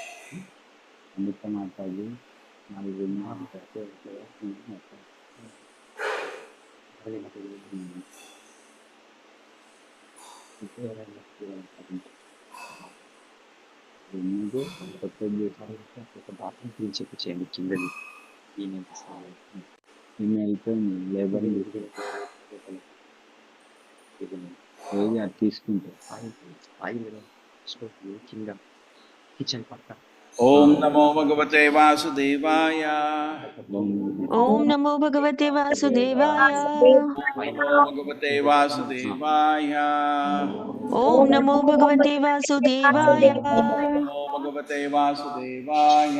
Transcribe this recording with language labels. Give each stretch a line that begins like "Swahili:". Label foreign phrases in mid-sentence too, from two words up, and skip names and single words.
Telugu: అమిత మాట్లాడి 4 ముందు కొత్త ఒక
English: bathroom clean
Telugu: చేయించండి కిందది. ఈమె అయిపోయింది లేబర్ ఏది అది తీసుకుంటే కింద కిచెన్ పక్క.
Sanskrit: ओम नमो भगवते वासुदेवाय। ओम नमो भगवते वासुदेवाय। नमो भगवते वासुदेवाय। ओम नमो भगवते वासुदेवाय। नमो भगवते वासुदेवाय।